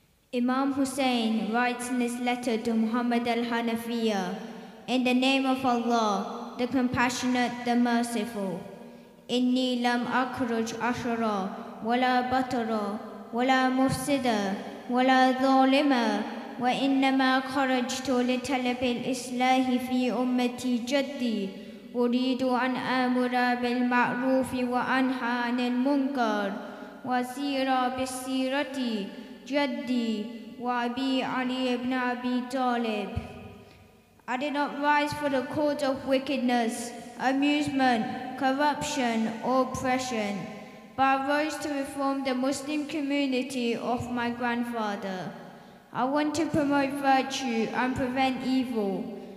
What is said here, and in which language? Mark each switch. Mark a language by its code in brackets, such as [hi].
[en] Imam Hussein writes in his letter to Muhammad al-Hanafiya, in the name of Allah, the Compassionate, the Merciful. [ar] إني لم أخرج أشرا ولا بطرا ولا مفسدا ولا ظالما وإنما خرجت لطلب الإصلاح في أمتي جدي أريد أن آمر بالمعروف وأنهى عن المنكر وأسير بسيرة جدي وأبي علي بن أبي طالب. [en] I did not rise for the cause of wickedness, amusement, corruption, or oppression, but I rose to reform the Muslim community of my grandfather. I want to promote virtue and prevent evil.